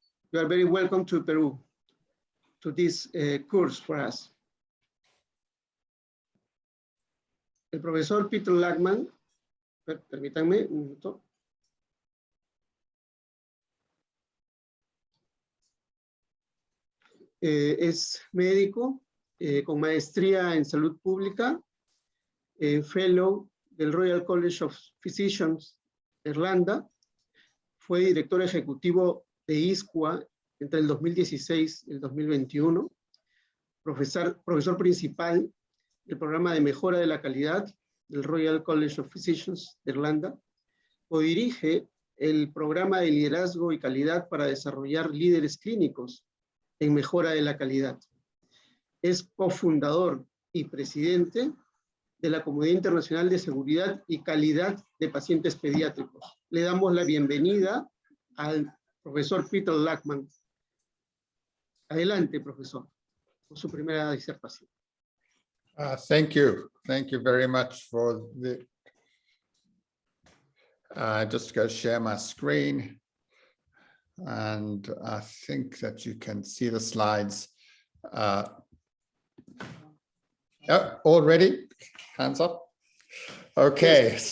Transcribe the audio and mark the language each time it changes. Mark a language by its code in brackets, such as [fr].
[en] You are very welcome to Peru, to this course for us. [es] El profesor Peter Lachman, permítanme un minuto. Es médico con maestría en salud pública, fellow del Royal College of Physicians de Irlanda, fue director ejecutivo de ISCUA entre el 2016 y el 2021, profesor principal del programa de mejora de la calidad del Royal College of Physicians de Irlanda, codirige el programa de liderazgo y calidad para desarrollar líderes clínicos en mejora de la calidad. Es cofundador y presidente de la Comunidad Internacional de Seguridad y Calidad de Pacientes Pediátricos. Le damos la bienvenida al profesor Peter Lachman. Adelante, profesor, con su primera disertación. [en] Thank you. Thank you very much for the... just go share my screen. And I think that you can see the slides. Already? Hands up? Okay, yes.